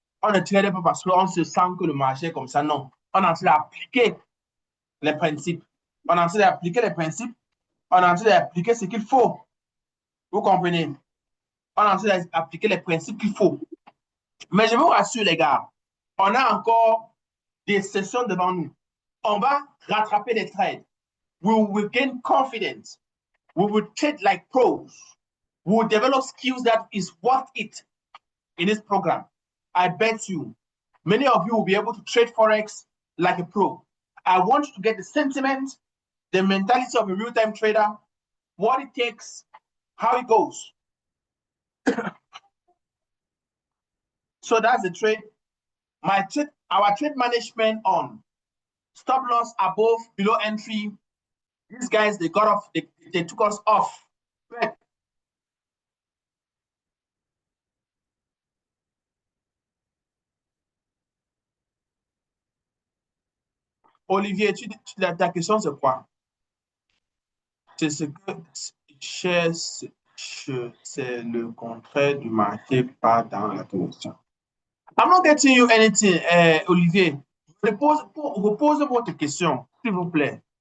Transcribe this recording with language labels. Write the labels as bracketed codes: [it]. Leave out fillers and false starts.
[fr] On ne tradait pas parce qu'on se sent que le marché est comme ça. Non. On a essayé d'appliquer les principes. On a essayé d'appliquer les principes. On a essayé d'appliquer ce qu'il faut. Vous comprenez? On a essayé d'appliquer les principes qu'il faut. Mais je vous rassure, les gars, on a encore des sessions devant nous. On va rattraper les trades. [en] We will gain confidence. We will trade like pros. We will develop skills that is worth it in this program. I bet you, many of you will be able to trade Forex like a pro. I want you to get the sentiment, the mentality of a real-time trader, what it takes, how it goes. So that's the trade. Our trade management on stop loss above, below entry. These guys, they got off, they took us off. [fr] But Olivier, ta question, c'est quoi? C'est ce que C'est le contraire du marché, pas dans la direction. [en] I'm not getting you anything, Olivier. [fr] Repose votre question, s'il vous plaît.